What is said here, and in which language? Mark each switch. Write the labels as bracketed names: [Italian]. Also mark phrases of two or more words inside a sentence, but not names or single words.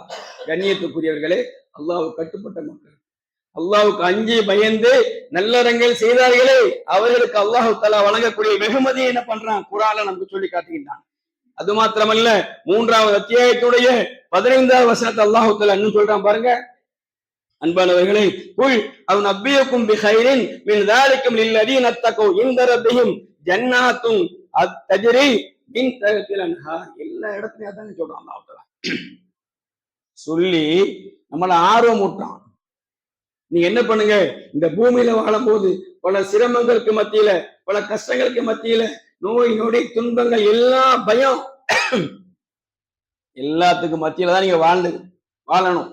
[Tamil] கண்ணியத்துக்குரியவர்களே, அல்லாஹ்வுக்கு கட்டுப்பட்ட மக்கள், அல்லாஹ்வுக்கு அஞ்சி பயந்து நல்லறங்கள் செய்தார்களே அவர்களுக்கு அல்லாஹ் தஆலா வழங்கக்கூடிய வெகுமதியை என்ன பண்றான்? குர்ஆன்ல நமக்கு சொல்லி காட்டுகின்றான். அது மாத்திரமல்ல, 3வது அத்தியாயத்துடைய 15வது வசனத்தை அல்லாஹ் தஆலா இன்னும் சொல்றான் பாருங்க. [Arabic] அன்பானவர்களே, قل أؤنبئكم بخير من ذلكم للذين اتقوا عند ربهم جنات تجري من تحتها الانهار. [Tamil] எல்லா இடத்துலயும் அதான் சொல்றான் அல்லாஹ் தஆலா. சொல்லி நம்மள ஆர்வம் ஊட்டான். நீங்க என்ன பண்ணுங்க, இந்த பூமியில வாழும்போது பல சிரமங்களுக்கு மத்தியில, பல கஷ்டங்களுக்கு மத்தியில, நோய் நொடி துன்பங்கள் எல்லா பயம் எல்லாத்துக்கும் மத்தியில தான் நீங்க வாழணும்.